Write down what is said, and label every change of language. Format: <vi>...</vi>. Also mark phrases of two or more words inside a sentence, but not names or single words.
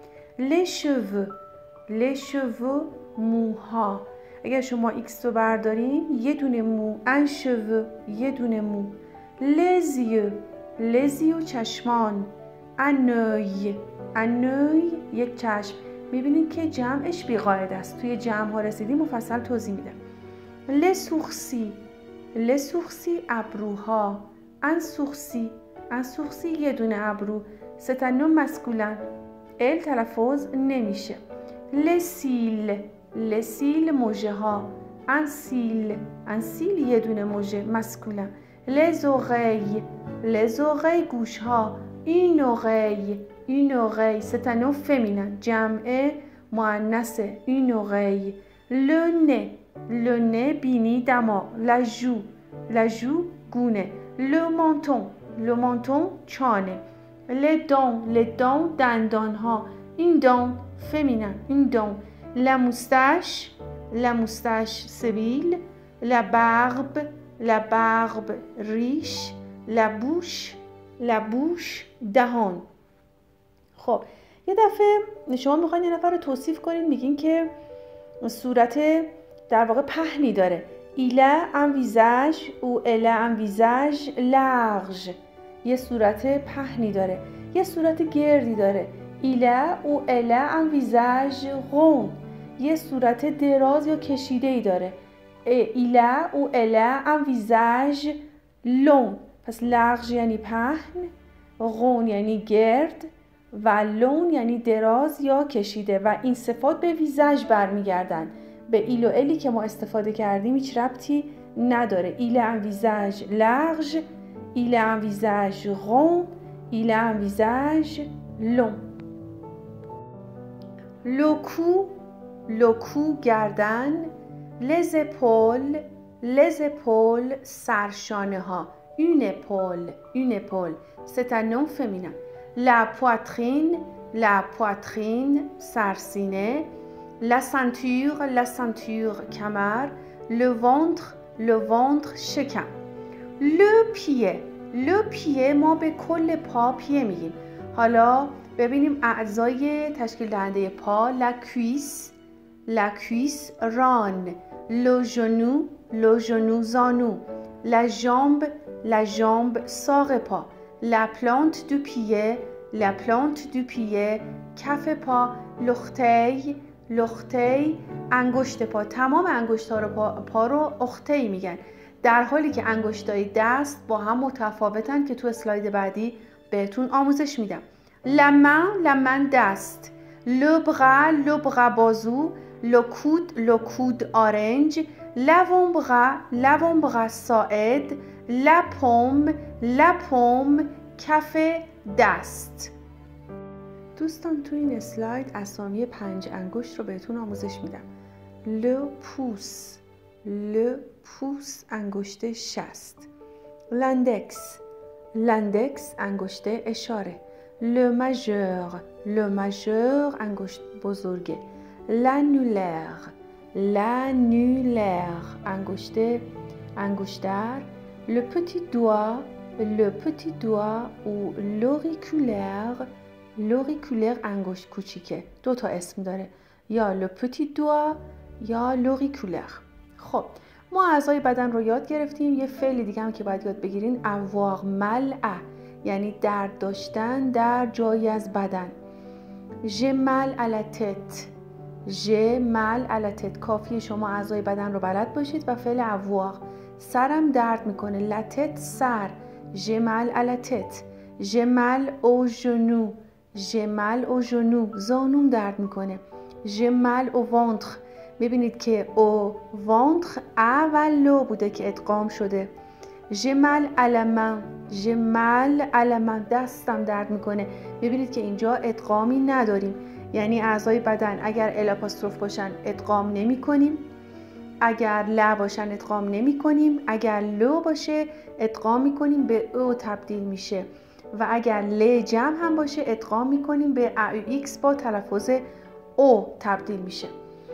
<fr>les cheveux موها.</fr> <fa>اگر شما ایکس رو برداریم یه دونه مو،</fa> <fr>un cheveu</fr> <fa>یه دونه مو.</fa> <fr>les yeux چشمان، un œil</fr> <fa>یک چشم. میبینید که جمعش بی‌قاعده است. توی جمع ها رسیدیم مفصل توضیح میدم.</fa> <fr>les sourcils</fr> <fa>ابروها،</fa> <fr>un sourcil</fr> <fa>یه دونه ابرو.</fa> <fr>c'est un nom masculin.</fr> <fa>ال تلفظ نمیشه.</fa> <fr>les cils</fr> <fa>مژه ها،</fa> <fr>un cil</fr> <fa>یه دونه مژه masculin.</fa> <fr>les oreilles</fr> <fa>گوش ها،</fa> <fr>une oreille c'est un nom féminin.</fr> <fa>جمع مؤنث</fa> <fr>une oreille. le nez</fr> <fa>بینی دماغ.</fa> <fr>la joue گونه. le menton چانه. les dents</fr> <fa>دندان ها،</fa> <fr>une dent féminin une dent. la moustache سبیل. la barbe ریش. la bouche دهان.</fr> <fa>خب یه دفعه شما میخواین یه نفر رو توصیف کنین، میگین که صورت در واقع پهنی داره.</fa> <fr>il a un visage ou elle a un visage large.</fr> <fa>یه صورت پهنی داره. یه صورت گردی داره.</fa> <fr>il a ou elle a un visage rond.</fr> <fa>یه صورت دراز یا کشیده‌ای داره.</fa> <fr>il a ou elle a un visage long.</fr> <fa>پس large یعنی پهن، rond یعنی گرد و long یعنی دراز یا کشیده و این صفات به ویزاژ برمیگردن. به ایل و الی که ما استفاده کردیم هیچ ربطی نداره.</fa> <fr>il a un visage large, il a un visage rond, il a un visage long. le cou گردن. les épaules سرشانه ها، une épaule c'est un nom féminin. la poitrine سرسینه. la ceinture کمر. le ventre</fr> <fa>شکم.</fa> <fr>le pied</fr> <fa>ما به کل پا پیه میگیم. حالا ببینیم اعضای تشکیل دهنده پا.</fa> <fr>la cuisse ران. le genou زانو. la jambe ساق پا. la plante du pied کف پا. l'orteil انگشت پا.</fr> <fa>تمام انگشت‌ها رو پا رو اخته‌ای میگن، در حالی که انگشتای دست با هم متفاوتن که تو اسلاید بعدی بهتون آموزش میدم.</fa> <fr>la main دست. le bras بازو. le coude آرنج. l'avant-bras ساعد. la paume کف دست.</fr> <fa>دوستان تو این اسلاید اسامی 5 انگشت رو بهتون آموزش میدم.</fa> <fr>le pouce</fr> <fa>انگشت شست. l'index انگشت اشاره.</fa> <fr>le majeur</fr> <fa>انگشت بزرگه. l'annulaire انگشتر.</fa> <fr>le petit doigt ou l'auriculaire</fr> <fa>انگشت کوچیکه. 2 تا اسم داره، یا</fa> <fr>le petit doigt</fr> <fa>یا l'auriculaire. خب ما اعضای بدن رو یاد گرفتیم. یه فعل دیگه هم که باید یاد بگیرین</fa> <fr>avoir mal à،</fr> <fa>یعنی درد داشتن در جایی از بدن.</fa> <fr>j'ai mal à la tête</fr> <fa>کافیه شما اعضای بدن رو بلد باشید و فعل avoir. سرم درد میکنه.</fa> <fr>la tête سر. j'ai mal à la tête. j'ai mal au genou</fr> <fa>زانوم درد میکنه.</fa> <fr>j'ai mal au ventre.</fr> <fa>میبینید که او ventre ا و لو بوده که ادغام شده.</fa> <fr>j'ai mal à la main</fr> <fa>دستم درد میکنه. میبینید که اینجا ادغامی نداریم، یعنی اعضای بدن اگر ال آپاستروف باشن ادغام نمی کنیم، اگر ل باشن ادغام نمی کنیم، اگر لو باشه ادغام می کنیم به او تبدیل میشه و اگر ل جمع هم باشه ادغام می کنیم به ایکس با تلفظ او تبدیل میشه.</fa>